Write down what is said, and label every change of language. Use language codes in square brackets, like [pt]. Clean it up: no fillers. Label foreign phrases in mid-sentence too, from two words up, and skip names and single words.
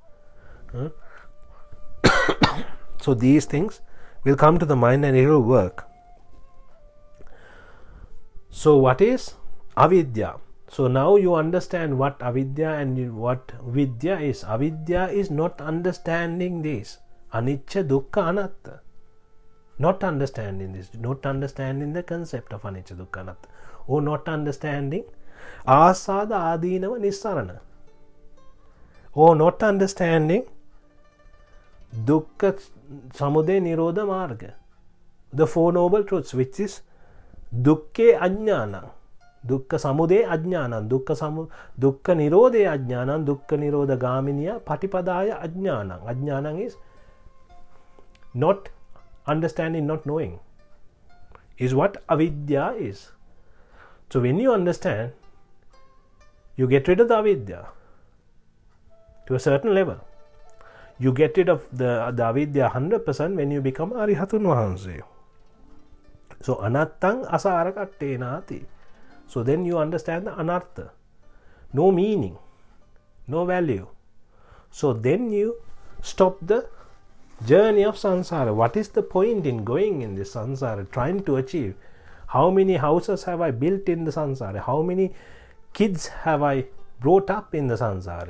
[en] So these things will come to the mind and it will work. So what is avidya? So now you understand what avidya and what vidya is. Avidya is not understanding this. [pi] Anicca, dukkha, anatta. [en] Not understanding this. Not understanding the concept of [pi] anicca, dukkha, anatta. [en] Or not understanding [pi] asada, adinava, nissarana. [en] Or not understanding [pi] dukkha, samudaya, nirodha, [en] marga. The Four Noble Truths, which is [pi] dukkhe ajnana. Dukkha samudaya ajnana, dukkha nirodhe ajnana, dukkha nirodha gaminiya, patipadaya ajnana. [en] Ajnana is not understanding, not knowing, is what avidya is. So when you understand, you get rid of the avidya. to a certain level. You get rid of the avidya 100% when you become [si] Arihatun Wahanse. [pi] So anattang asarakattenati. [en] So then you understand the anartha. No meaning, no value. So then you stop the journey of samsara. What is the point in going in this samsara, trying to achieve? How many houses have I built in the samsara? How many kids have I brought up in the samsara?